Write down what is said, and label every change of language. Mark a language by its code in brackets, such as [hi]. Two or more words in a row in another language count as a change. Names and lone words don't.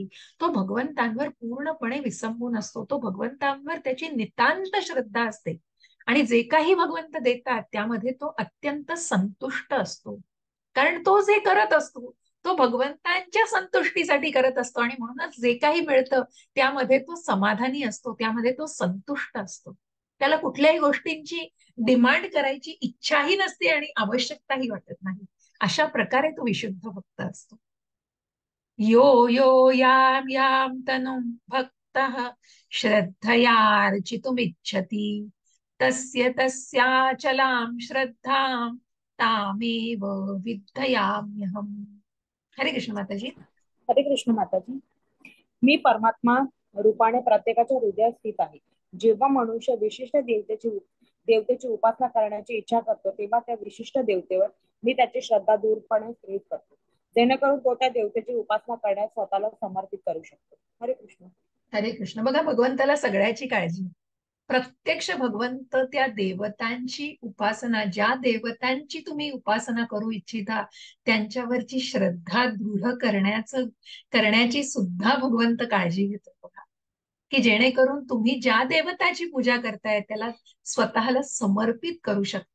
[mr] तो भगवंतांवर पूर्णपणे विसंबून असतो, तो भगवंतांवर त्याची नितांत श्रद्धा असते, आणि जे काही भगवंत देतात त्यामध्ये तो अत्यंत संतुष्ट असतो, कारण तो जे करत असतो तो भगवंतांच्या संतुष्टीसाठी करत असतो, आणि म्हणूनच जे काही मिळतं त्यामध्ये तो समाधानी असतो, त्यामध्ये तो संतुष्ट असतो. त्याला कुठल्याही गोष्टींची डिमांड करायची इच्छाही नसते आणि आवश्यकताही वाटत नाही. अशा प्रकारे तो विशुद्ध भक्त असतो. [sa] यो यो यां यां तनुं भक्तः श्रद्धयार्चितुमिच्छति तस्य तस्याचलां श्रद्धां तामेव विद्धयाम्यहम्. [mr] हरे कृष्ण माताजी. हरे कृष्ण माताजी. मी परमात्मा रूपाने प्रत्येकाच्या हृदयात स्थित आहे. जेव्हा मनुष्य विशिष्ट देवतेची उपासना करण्याची इच्छा करतो, तेव्हा त्या विशिष्ट देवतेवर मी त्याची श्रद्धा दूरपणे स्थित करतो, जेणेकरून तो त्या देवतेची उपासना करण्यास स्वतःला समर्पित करू शकतो. हरे कृष्ण. हरे कृष्ण. बघा, भगवंताला सगळ्याची काळजी. प्रत्यक्ष भगवंत त्या देवतांची उपासना, ज्या देवतांची तुम्ही उपासना करू इच्छिता त्यांच्यावरची श्रद्धा दृढ करण्याची सुद्धा भगवंत काळजी घेतो बघा, की जेणेकरून तुम्ही ज्या देवताची पूजा करताय त्याला स्वतःला समर्पित करू शकता.